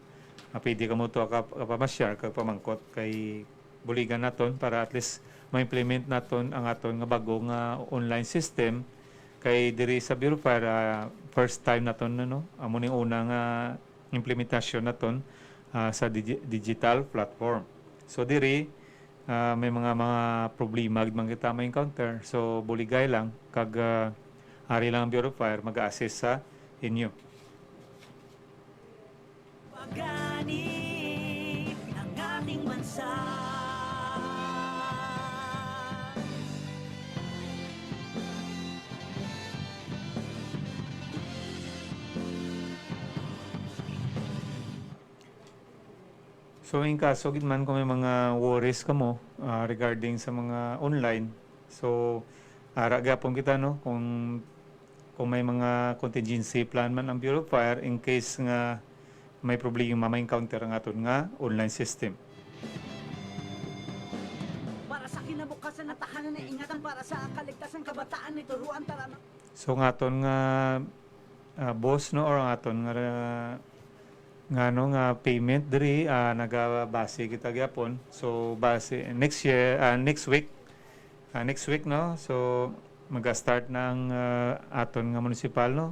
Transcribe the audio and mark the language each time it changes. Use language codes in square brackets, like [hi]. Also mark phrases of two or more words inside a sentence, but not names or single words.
[hil] Pwede ka mo to kapamasyar kag pamangkot kay buligan naton para [en] at least [hil] ma-implement naton ang aton nga bago nga [en] online system [hil] kay diri sa Bureau Fire [en] first time [hil] naton no. Amo ning una nga implementasyon naton sa [en] digital platform. [hil] So diri may mga problema gid man kita ma-encounter. So buligay lang kag ari lang ang Bureau of Fire mag-assist sa inyo. [tl] Pagani ng ating bansa. [hil] So in kaso gid man kung may mga worries ka mo regarding sa mga online, so ara gyapon kita no kung may mga [en] contingency plan [hil] man ang Bureau of Fire [en] in case [hil] nga may problema ma-encounter ang aton nga [en] online system. [tl] Para sa kinabukasan na tahanan na ingatan para sa kaligtasan kabataan ni turuan tara na. [hil] So ang aton nga boss no or ang aton nga payment diri nagabase kita gyapon. So base [en] next week [hil] no, so maga-start ng aton nga municipal no.